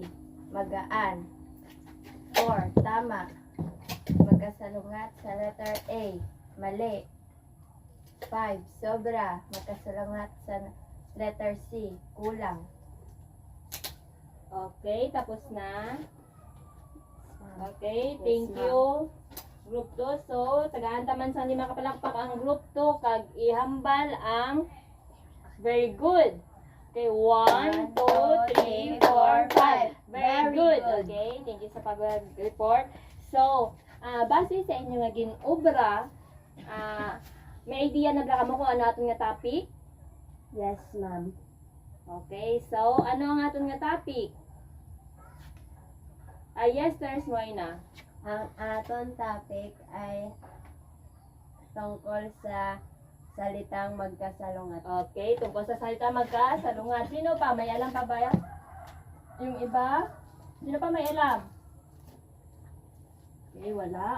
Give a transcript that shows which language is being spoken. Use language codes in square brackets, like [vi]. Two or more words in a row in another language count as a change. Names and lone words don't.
[tl] Magaan. 4, tama. Magkasalungat sa letter A. Mali. 5, sobra. Magkasalungat sa letter C. Kulang. Okay, tapos na. [en] Okay, thank you. Group 2. So, [hil] tagaan taman sa 5 kapalakpak ang group 2 kag ihambal ang [en] very good. Okay, 1, 2, 3, 4, 5. Very good. Okay, thank you [hil] sa pag-report. So, base sa inyo nga gin-obra, may idea na ba mo kung ano aton nga topic? [en] Yes, ma'am. [hil] Okay, so ano ang aton nga topic? [en] Yes, there's Moina. [tl] Ang aton topic ay tungkol sa salitang magkasalungat. Okay, tungkol sa salita magkasalungat. Sino pa? May alam pa ba yan? Yung iba? Sino pa may alam? Okay, wala.